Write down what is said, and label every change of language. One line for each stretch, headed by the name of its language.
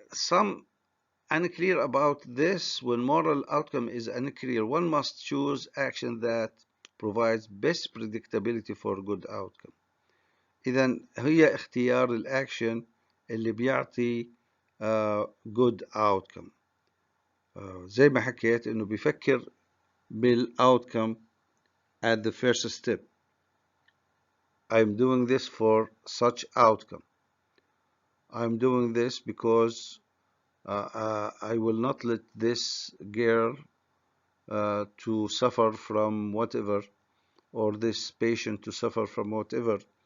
English: Some unclear about this. When moral outcome is unclear, one must choose action that provides best predictability for good outcome.
Arabic: إذا هي اختيار الأكشن اللي بيعطي
English: good outcome.
Arabic: زي ما حكيت إنه بيفكر بالاوتcome
English: at the first step. I'm doing this for such outcome. I'm doing this because I will not let this girl to suffer from whatever, or this patient to suffer from whatever.